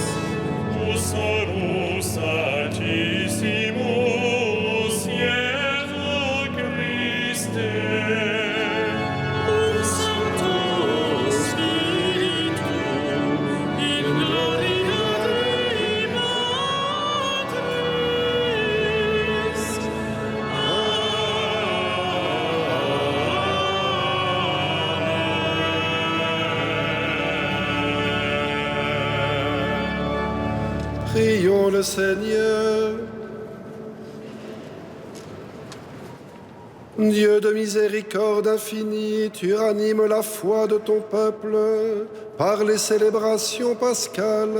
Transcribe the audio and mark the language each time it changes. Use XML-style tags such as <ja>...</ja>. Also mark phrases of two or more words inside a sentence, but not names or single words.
<la>tu solus Altissimus, Iesu Christe, Sancto Spiritu, in gloria Dei Patris.</la> <fr>Prions le Seigneur. Dieu de miséricorde infinie, tu ranimes la foi de ton peuple par les célébrations pascales.</fr>